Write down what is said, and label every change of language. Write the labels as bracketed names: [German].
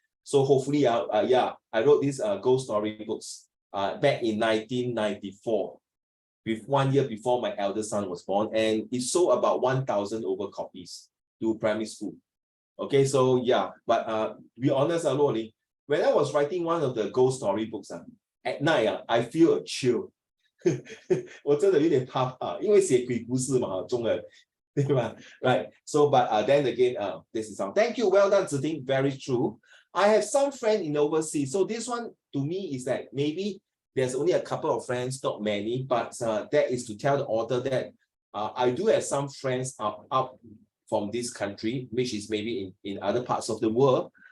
[English] So hopefully, I wrote these ghost story books back in 1994, with 1 year before my eldest son was born, and it sold about 1,000 over copies to primary school. Okay, so yeah, but to be honest, Loli, when I was writing one of the ghost story books, at night, I feel a chill. [Chinese] 我真的有点怕怕，因为写鬼故事嘛，中文，对吧？ [English] Right. So, but then again, this is some. Thank you. Well done, Ziting. Very true. I have some friend in overseas. So this one to me is that maybe there's only a couple of friends, not many, but that is to tell the author that I do have some friends up from this country, which is maybe in other parts of the world.